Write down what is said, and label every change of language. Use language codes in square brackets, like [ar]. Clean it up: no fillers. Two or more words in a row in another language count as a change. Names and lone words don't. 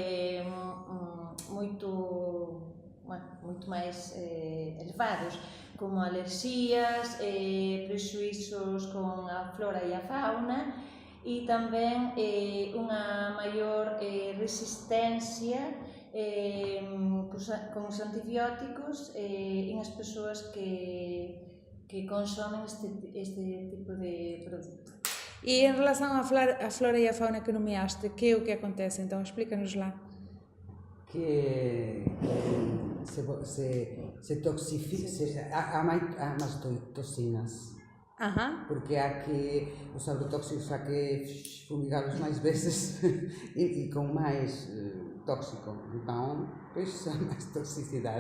[gl] moito máis elevados, como alerxías, prexuízos con a flora e a fauna e tamén unha maior resistencia con os antibióticos en as persoas que consomen este tipo de produto. [pt] E em relação à flora e à fauna que nomeaste, que é o que acontece? Então explica-nos lá. Que se toxifica, há mais toxinas. Porque há que os agrotóxicos há que fumigá-los mais vezes e com mais tóxico, então pois há mais toxicidade.